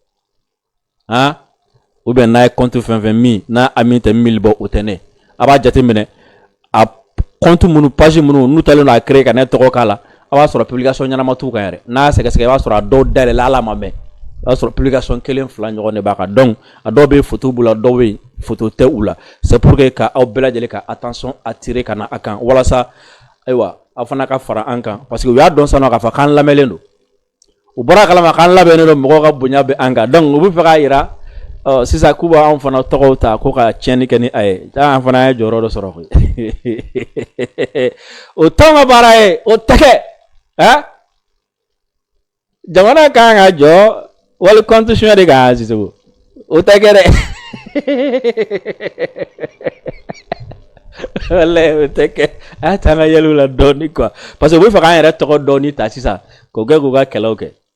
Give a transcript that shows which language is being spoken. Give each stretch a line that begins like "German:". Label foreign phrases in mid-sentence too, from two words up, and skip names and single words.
French: ou bien
Bambara: n'a ye compte fɛn fɛn min n'a ami tɛ 1000 bɔ o tɛ ne a b'a jateminɛ a compte minnu page minnu n'u talen don a créer ka ne tɔgɔ k'a la a b'a sɔrɔ publication ɲɛnama t'u kan yɛrɛ n'a sɛgɛsɛgɛ i b'a sɔrɔ a dɔw dayɛlɛla hali a ma mɛn i b'a sɔrɔ publication 1 2 ɲɔgɔn de b'a kan donc a dɔw bɛ photo b'u la dɔw bɛ photo tɛ u la
French: c'est pour que
Bambara: ka aw bɛɛ lajɛlen ka
French: attention attirer
Bambara: ka na a kan walasa ayiwa aw fana ka fara an kan
French: parce que
Bambara: u y'a dɔn sisan k'a fɔ k'an lamɛnlen don u bɔra kalama k'an labɛnnen don mɔgɔw ka bonya bɛ an kan donc u bɛ fɛ k'a yira sisan k'u b'anw fana tɔgɔw ta ko ka tiɲɛni kɛ ni a ye an fana ye jɔyɔrɔ dɔ sɔrɔ koyi o t'anw ka baara ye o tɛ kɛ jamana kan ka jɔ wali compte suɲɛ de kan Sisoko o tɛ kɛ dɛ walayi o tɛ kɛ a y'a ta an ka yɛlɛw la dɔɔni quoi
French: parce que
Bambara: u bɛ fɛ k'an yɛrɛ tɔgɔ dɔɔni ta sisan k'o kɛ k'u ka kɛlɛw kɛ